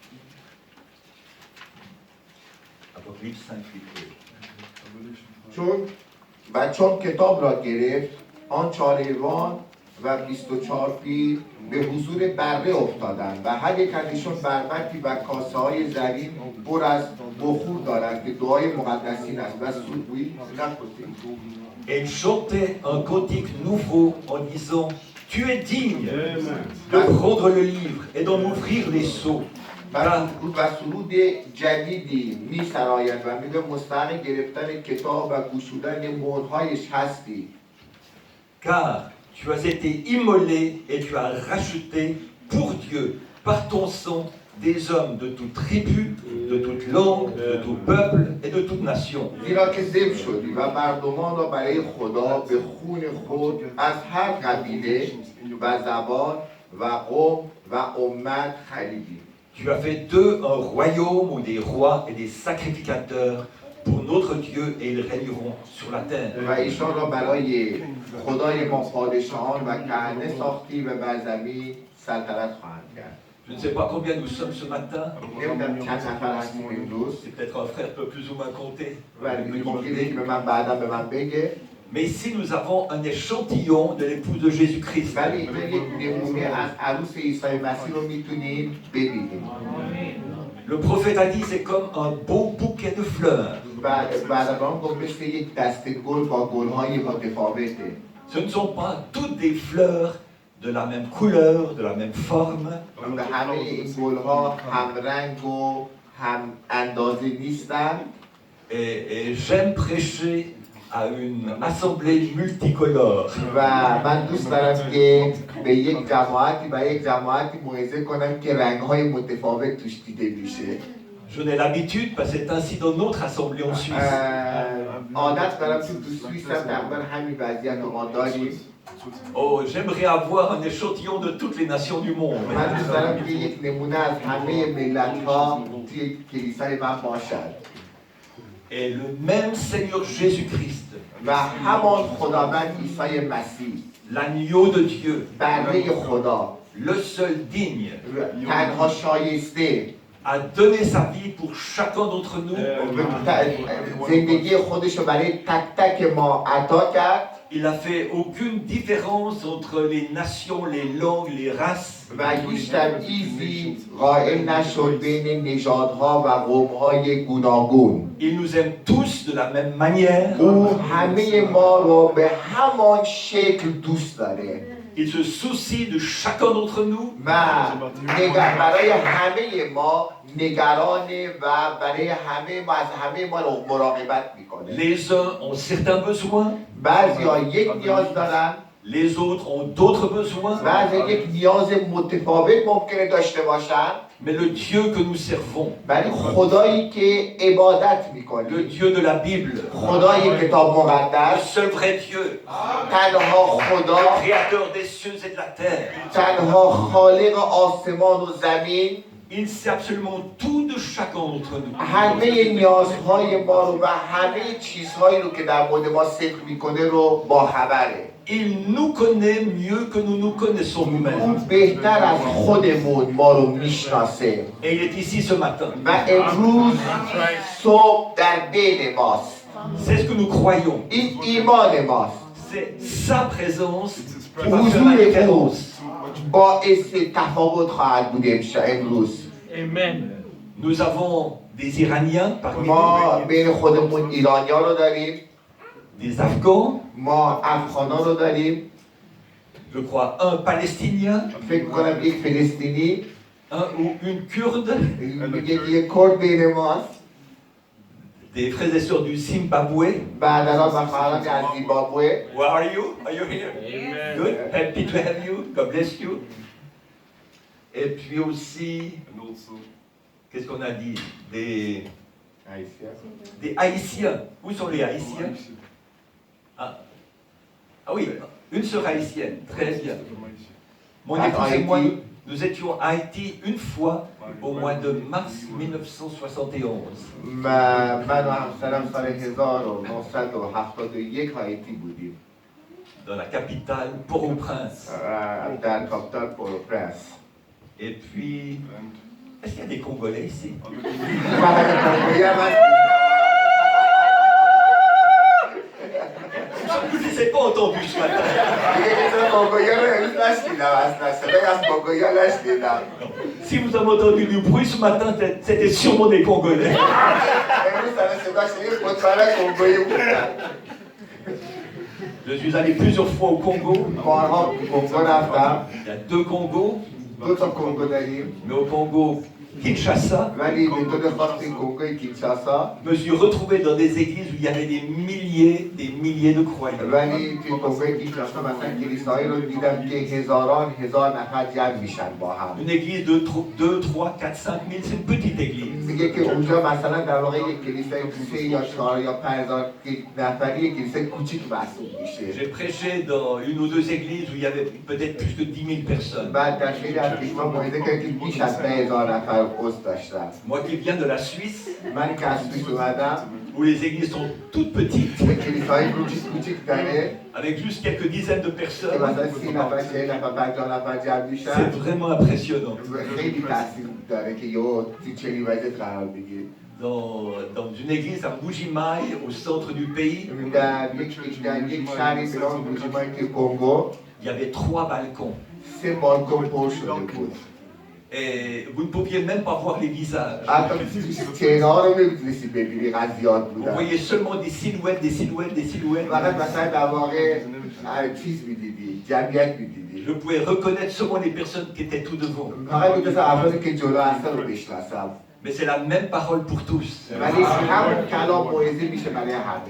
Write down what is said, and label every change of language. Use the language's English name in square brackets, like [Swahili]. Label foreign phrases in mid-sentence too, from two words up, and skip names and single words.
[French] Apocalypse 5, 8. [Persian] و 24 پیر به حضور بره افتادند و هر یک از ایشان بربطی و کاسه های زرین پر از بخور دارند که دعای مقدسین است و سوگویی نکنید. [French] Et ils chantaient un cantique nouveau en disant: Tu es digne de prendre le livre et d'en ouvrir les sceaux. [Persian] و سرود جدیدی می سراید و میگه مستحق گرفتن کتاب و گشودن مهرهایش هستی. [French] Car tu as été immolé et tu as racheté pour Dieu, par ton sang, des hommes de toute tribu, de toute langue, de tout peuple et de toute nation. [Persian] زیرا که ذبح شدی و مردمان را برای خدا به خون خود از هر قبیله و زبان و قوم و امت خریدی. [French] Tu as fait d'eux un royaume où des rois et des sacrificateurs pour notre Dieu et ils régneront sur la terre. [Persian] و ایشان را برای خدای ما پادشاهان و کهنه ساختی و بر زمین سلطنت خواهند کرد. [French] Je ne sais pas combien nous sommes ce matin. [Persian] نمیدونم چند نفر هستیم امروز. [French] C'est peut-être un frère peut plus ou moins compter. [Persian] ولی ممکنه که به من بعدا به من بگه. [French] Mais ici nous avons un échantillon de l'épouse de Jésus-Christ. [Persian] ولی اینجا یک نمونه از عروس عیسی مسیح رو میتونیم ببینیم. [French] Le prophète a dit c'est comme un beau bouquet de fleurs. [Persian] بعدان گفت مثل یک دسته گل با گل‌های متفاوته. [French] Ce ne sont pas toutes des fleurs de la même couleur, de la même forme. [Persian] و همه این گل‌ها هم رنگ و هم اندازه نیستن. [French] Et j'aime prêcher à une assemblée multicolore. [Persian] و من دوست دارم که به یک جماعتی موعظه کنم که رنگ‌های متفاوت توش دیده میشه. [French] Je n'ai l'habitude, parce que c'est ainsi dans notre assemblée en Suisse. [Persian] عادت دارم تو سوئیس هم تقریبا همین وضعیت رو ما داریم. [French] Oh, j'aimerais avoir un échantillon de toutes les nations du monde. [Persian] من دوست دارم که یک نمونه از همه ملت‌ها توی کلیسای من باشد. [French] Et le même Seigneur Jésus-Christ, [Persian] و همان خداوند عیسی مسیح، [French] l'agneau de Dieu, [Persian] بره خدا، [French] le seul digne, [Persian] تنها شایسته، [French] a donné sa vie pour chacun d'entre nous. [Persian] زندگی خودش رو برای تک تک ما عطا کرد. [French] Il n'a fait aucune différence entre les nations, les langues, les races. [Persian] و هیچ تبعیضی قائل نشد بین نژادها و قوم‌های گوناگون. [French] Il nous aime tous de la même manière. [Persian] او همه ما رو به همان شکل دوست داره. [French] Il se soucie de chacun d'entre nous. [Persian] و برای همه ما نگرانه و برای همه ما از همه ما مراقبت میکنه. [French] Les uns ont certains besoins. [Persian] بعضی‌ها یک نیاز دارن. [French] Les autres ont d'autres besoins. [Persian] بعضی یک نیاز متفاوت ممکنه داشته باشن. [French] Mais le Dieu que nous servons, [Persian] ولی خدایی که عبادت [French] le [Persian] میکنی، [French] Dieu de la Bible, [Persian] خدای کتاب [French] le [Persian] مقدس، [French] seul vrai Dieu, [Persian] تنها خدا، [French] le créateur des cieux et de la terre, [Persian] تنها خالق آسمان و زمین، [French] il sait absolument tout de chacun d'entre nous. [Persian] همه نیازهای ما رو و همه چیزهایی رو که در مورد ما صدق میکنه رو با خبره. [French] Il nous connaît mieux que nous nous connaissons [Persian] اون [French] nous-mêmes. [Persian] بهتر از خودمون ما رو میشناسه. [French] Et il est ici ce matin. [Persian] و امروز صبح در بین ماست. [French] C'est ce que nous croyons. [Persian] این ایمان ماست. [French] C'est sa présence qui va faire la [Persian] حضور [French] différence. [Persian] باعث تفاوت خواهد بود امروز. [French] Amen. Nous avons des Iraniens parmi [Persian] ما [French] nous, [Persian] بین خودمون ایرانیا رو داریم، [French] des Afghans, [Persian] ما افغانا رو داریم، [French] je crois un Palestinien, [Persian] فکر کنم یک فلسطینی، [French] un ou une Kurde, [Persian] یک کرد بین ماست، [French] des frères et sœurs du Zimbabwe. [Persian] برادران و خواهران از زیمبابوه. [English] Where are you? Are you here? Amen. Good. Happy to have you. God bless you. [French] Et puis aussi, qu'est-ce qu'on a dit? Des Haïtiens. Où sont les Haïtiens? Ah oui, une sœur haïtienne. Très bien. Mon épouse et moi, nous étions à Haïti une fois au mois de mars 1971. [Persian] من و همسرم سال 1971 هایتی بودیم [French] Dans la capitale, Port-au-Prince. [Persian] در کاپیتال پورو-پرنس. [French] Et puis, est-ce qu'il y a des Congolais ici? Je ne les ai pas entendus ce matin. Si vous avez entendu du bruit ce matin, c'était sûrement des Congolais. Je suis allé plusieurs fois au Congo. Il y a 2 Congos. Mais au Congo, Kinshasa, [Persian] ولی به طور خاص کنگوی کینشاسا [French] je me suis retrouvé dans des églises où il y avait des milliers de croyants. [Persian] ولی توی کنگوی کینشاسا مثلا کلیسایی رو دیدم که هزار نفر جمع میشن با هم. [French] Une église de 2, 3, 4, 5 000, c'est une petite église. [Persian] میگه که اونجا مثلا در واقع یک کلیسای 3 یا 4 یا 5000 نفری یک کلیسای کوچیک محسوب میشه. [French] J'ai prêché dans une ou deux églises où il y avait peut-être plus de 10 000 personnes. [Persian] بعد در خیلی از کلیسا موعظه کرد که بیش از 10,000 نفر عضو داشتن. [French] Moi qui viens de la Suisse, [Persian] من که از سوئیس اومدم [French] où les églises sont toutes petites, [Persian] کلیسای کوچیک داره [French] avec juste quelques dizaines de [Persian] که [French] personnes, [Persian] مثلا 30 نفر 40 نفر 50 نفر جمع [French] c'est [Persian] میشن. [French] vraiment impressionnant. [Persian] خیلی تاثیر داره که یه چنین وضعیت قرار بگیره. [French] Dans une église à Mbujimaï, au centre du pays, [Persian] در یک شهری به نام بوجیمای که کنگو [French] il y avait 3 balcons. [Persian] 3 بالکن پر شده بود. [French] Et vous ne pouviez même pas voir les visages. [Persian] حتی چهره ها رو نمیتونستی ببینی قد زیاد [French] Vous [Persian] بودن. [French] voyez seulement des silhouettes. [Persian] فقط مثلا در واقع چیز میدیدی، جمعیت میدیدی. [French] Je pouvais reconnaître seulement les personnes qui étaient tout devant. [Persian] فقط میتونستم افرادی که جلو هستن رو بشناسم. [French] Mais c'est la même parole pour tous. [Persian] ولی همون کلام موعظه میشه برای همه.